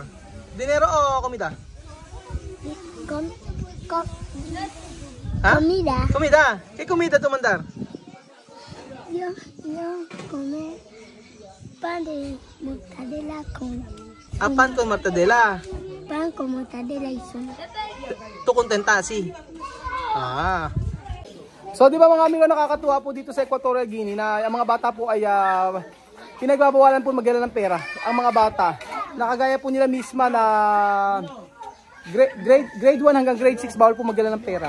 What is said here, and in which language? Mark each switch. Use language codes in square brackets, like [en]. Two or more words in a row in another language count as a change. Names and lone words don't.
[es] ¿Dinero o comida? ¿Ah? Comida. Comida. ¿Qué comida tú mandar? Yo comer pan de mortadela con Ah, pan con mortadela. pan con mortadela y sal. Tu kontenta si. Ah. [tl] So di ba mga amigo, nakakatuwa po dito sa Equatorial Guinea na ang mga bata po ay pinagbabawalan po magdala ng pera. Ang mga bata, nakagaya po nila misma na grade 1 hanggang grade 6 bawal po magdala ng pera.